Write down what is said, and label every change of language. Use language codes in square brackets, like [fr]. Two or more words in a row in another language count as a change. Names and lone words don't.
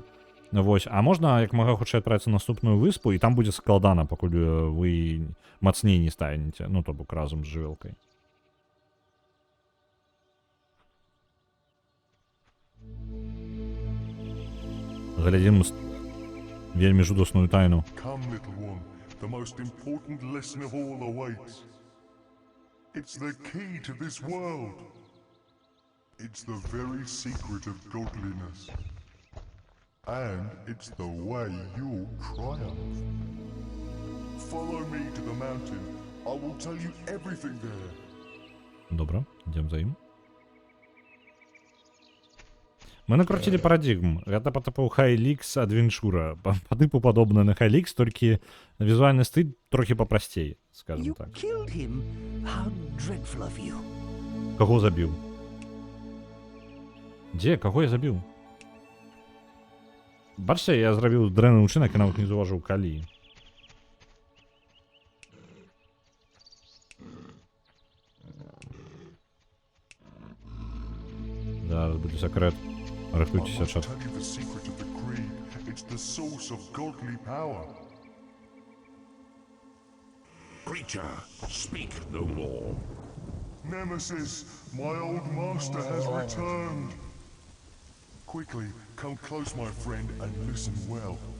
[be] Вось, а можна як мага хутчэй адправіцца на наступную выспу, і там будзе складана, пакуль вы мацней не станеце, ну то бок разам з жывёлкай. Глядзім вельмі жудасную тайну. [en] Come, little one, the most important lesson of all awaits. It's the key to this world. It's the very secret of godliness. And it's the way you'll triumph. Follow me to the mountain. I will tell you everything there. [be] Добра, ідзем за ім. Мы накруцілі парадигм. Гэта па тыпу Хайлікс адвенчура. Па тыпу падобна на Хайлікс, толькі візуальны стыль трохі папрасцей, скажем так. Каго забіў? Дзе? Каго я забіў? Бачце, я зрабіў дрэнны ўчынак і нават не заўважыў калі. Зараз будзе сакрэт. Рыхтуйцеся, чат. [en] Creature, speak no more. Nemesis, my old master has returned. Quickly, come close, my friend, and listen well.